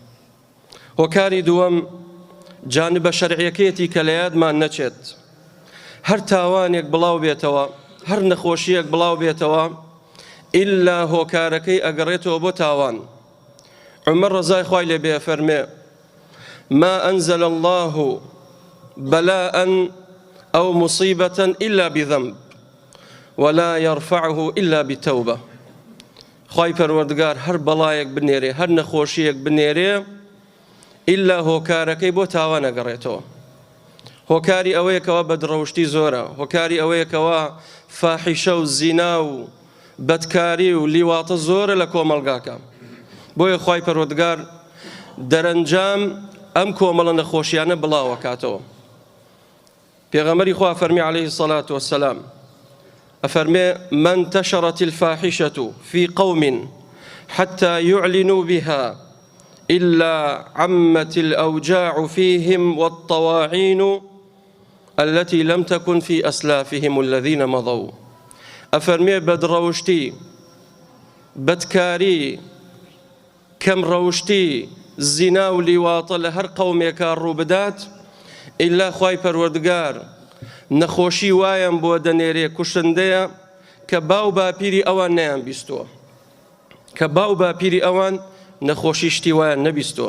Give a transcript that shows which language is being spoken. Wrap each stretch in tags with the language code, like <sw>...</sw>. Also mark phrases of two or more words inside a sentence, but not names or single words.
<ckb>هۆکاری دووەم جانبە شەرعیەکەیەتی کە لە یادمان نەچێت. هەر تاوانێک بڵاو بێتەوە، هەر نەخۆشیەک بڵاو بێتەوە، ئیلا هۆکارەکەی ئەگەڕێتەوە بۆ تاوان. عومەر ڕەزای خوای لێ بێ فەرمێ</ckb> <ar>ما أنزل الله بلاء أو مصيبة إلا بذنب ولا يرفعه إلا بتوبة.</ar> <ckb>خوای پەروەردگار هەر بەڵایەک بنێرێ، هەر نەخۆشیەک بنێرێ، ئیلا هۆکارەکەی بۆ تاوان ئەگەڕێتەوە. هۆکاری ئەوەیەکەوە بەدڕەوشتی زۆرە، هۆکاری ئەوەیەکەوە فاحیشە و زینا و بەدکاری و لیواتە زۆرە لە کۆمەڵگاکە. بۆیە خوای پەروەردگار دەرەنجام ئەم کۆمەڵە نەخۆشیانە بڵاوەکاتەوە. پێغەمبەری خوا فەرمی</ckb> <ar>عەلەیهی الصەلاة وەسسەلام ئەفەرمێ من انتشرت الفاحشة في قوم حتى يعلنوا بها إلا عمت الأوجاع فيهم والطواعين التي لم تكن في أسلافهم الذين مضوا.</ar> <ckb>ئەفەرمێ بەدڕەوشتی، بەدکاری، کەم ڕەوشتی، زینا و لیواتە لە هەر قەومێکە ڕووبدات، ئیلا خوای پەروەردگار نەخۆشی وایان بۆ دەنێرێ کوشندەیە کە باو باپیری ئەوان نەیان بیستووە، کە باو باپیری ئەوان نەخۆشی شتی وایان نەبیستووە.</ckb>